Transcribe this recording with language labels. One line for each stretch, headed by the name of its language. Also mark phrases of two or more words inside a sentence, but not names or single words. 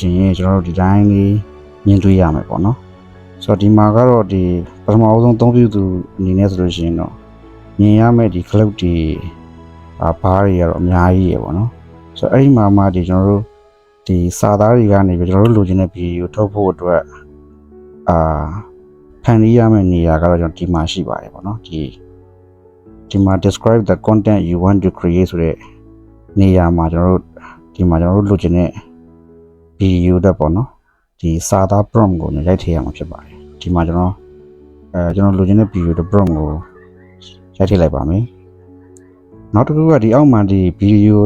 Burmese: ရှိရင်ကျွန်တော်တို့ဒီတိုင်းလေးမြင်တွေ့ရမယ်ပေါ့နော်ဆိုတော့ဒီမှာကတော့ဒီပထမအဆုံးသုံးပြုသူအနေနဲ့ဆိုလို့ရှိရင်တော့မြင်ရမယ့်ဒီ cloud တွေဘားတွေကတော့အများကြီးရပေါ့နော်ဆိုတော့အဲ့ဒီမှာဒီကျွန်တော်တို့ဒီစာသားတွေကနေပြီးကျွန်တော်တို့လိုချင်တဲ့ဗီဒီယိုထုတ်ဖို့အတွက် ဖန်တီးရမယ့်နေရာကတော့ကျွန်တော်ဒီမှာရှိပါတယ်ပေါ့နော်ဒီမှာ
English: describe the content you want to create
Burmese: ဆိုတဲ့နေရာမှာကျွန်တော်တို့ဒီမှာကျွန်တော်တို့လိုချင်တဲ့ဗီဒီယိုတက်ပေါ့နော်ဒီ စာသား prompt ကိုရိုက်ထည့်ရမှာဖြစ်ပါတယ်ဒီမှာကျွန်တော်လိုချင်တဲ့ဗီဒီယိုတက် prompt ကိုရိုက်ထည့်လိုက်ပါမယ်နောက်တစ်ခုကဒီအောက်မှာဒီဗီဒီယို